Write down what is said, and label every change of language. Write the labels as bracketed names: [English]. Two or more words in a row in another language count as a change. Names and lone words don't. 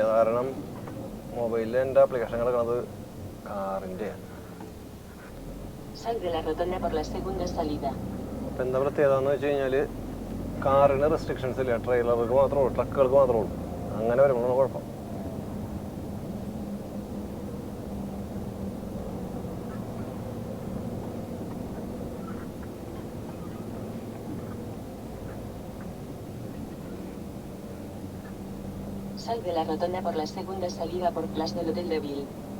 [Malayalam] കാരണം മൊബൈലിൽ എൻ്റെ ആപ്ലിക്കേഷൻ കിടക്കുന്നത് കാറിൻ്റെ. അപ്പം എന്താ പ്രത്യേകത എന്ന് വെച്ച് കഴിഞ്ഞാൽ കാറിന് റെസ്ട്രിക്ഷൻസ് ഇല്ല. ട്രെയിലർക്ക് മാത്രമേ ഉള്ളൂ, ട്രക്കുകൾക്ക് മാത്രമേ ഉള്ളൂ. അങ്ങനെ വരുമ്പോഴാണ് കുഴപ്പം. [Spanish] Sal de la rotonda por la segunda salida por Place del Hotel de Ville.